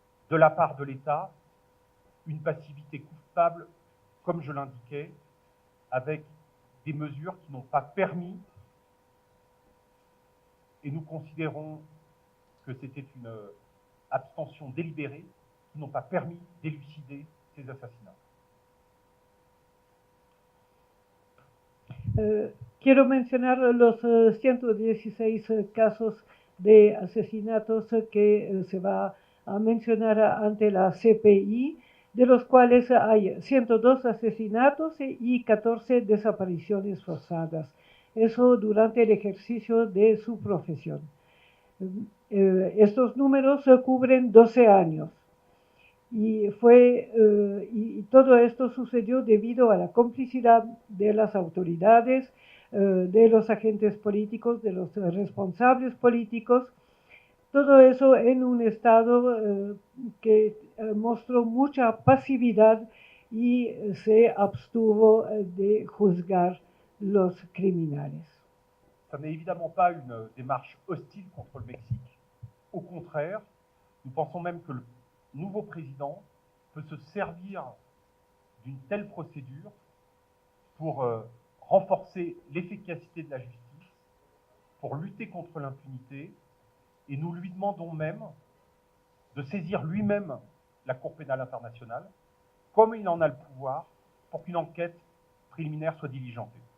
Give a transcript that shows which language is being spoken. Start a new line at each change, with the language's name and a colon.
French: de la part de l'État, une passivité coupable, comme je l'indiquais, avec des mesures qui n'ont pas permis, et nous considérons que c'était une abstention délibérée, qui n'ont pas permis d'élucider ces assassinats.
Spanish: Quiero mencionar los 116 casos de asesinatos que se va a mencionar ante la CPI, de los cuales hay 102 asesinatos y 14 desapariciones forzadas. Eso durante el ejercicio de su profesión. Estos números cubren 12 años. y todo esto sucedió debido a la complicidad de las autoridades, de los agentes políticos, de los responsables políticos, todo eso en un estado que mostró mucha pasividad y se abstuvo de juzgar los criminales.
French: Ça n'est évidemment pas une démarche hostile contre le Mexique. Au contraire, nous pensons même que le nouveau président peut se servir d'une telle procédure pour renforcer l'efficacité de la justice, pour lutter contre l'impunité, et nous lui demandons même de saisir lui-même la Cour pénale internationale, comme il en a le pouvoir, pour qu'une enquête préliminaire soit diligentée.